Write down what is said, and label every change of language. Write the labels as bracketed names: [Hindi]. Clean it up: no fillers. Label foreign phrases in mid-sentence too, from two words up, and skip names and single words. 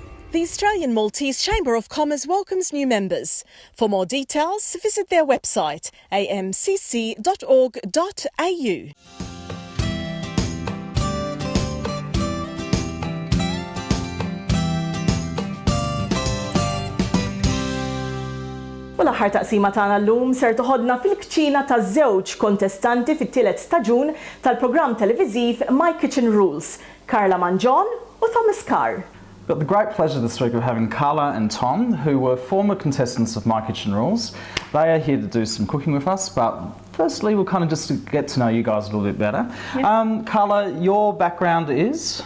[English] The Australian Maltese Chamber of Commerce welcomes new members. For more details, visit their website amcc.org.au. [Maltese] U l-aħħar taqsima tagħna llum ser toħodna fil-kċina taż-żewġ kontestanti fit-tielet staġun tal-programm televiżiv My Kitchen Rules, Carla Mangion u Carr. [English] We've got the great pleasure this week of having Carla and Tom, who were former contestants of My Kitchen Rules. They are here to do some cooking with us, but firstly we'll kind of just get to know you guys a little bit better. Yeah. Carla, your background is?